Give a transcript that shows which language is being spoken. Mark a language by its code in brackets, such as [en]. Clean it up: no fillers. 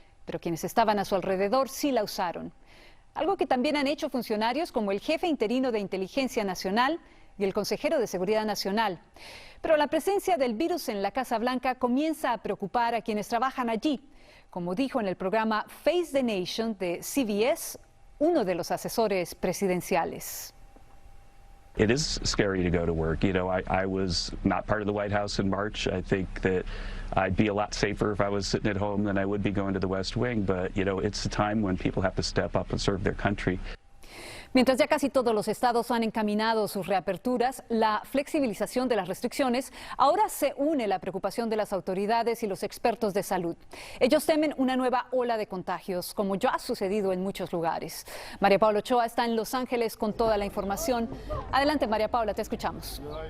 [es] Pero quienes estaban a su alrededor sí la usaron. Algo que también han hecho funcionarios como el jefe interino de Inteligencia Nacional y el consejero de Seguridad Nacional. Pero la presencia del virus en la Casa Blanca comienza a preocupar a quienes trabajan allí, como dijo en el programa Face the Nation de CBS, uno de los asesores presidenciales. [en] It is scary to go to work. You know, I was not part of the White House in March. I think that I'd be a lot safer if I was sitting at home than I would be going to the West Wing. But, you know, it's a time when people have to step up and serve their country. [es] Mientras ya casi todos los estados han encaminado sus reaperturas, la flexibilización de las restricciones, ahora se une la preocupación de las autoridades y los expertos de salud. Ellos temen una nueva ola de contagios, como ya ha sucedido en muchos lugares. María Paula Ochoa está en Los Ángeles con toda la información. Adelante, María Paula, te escuchamos.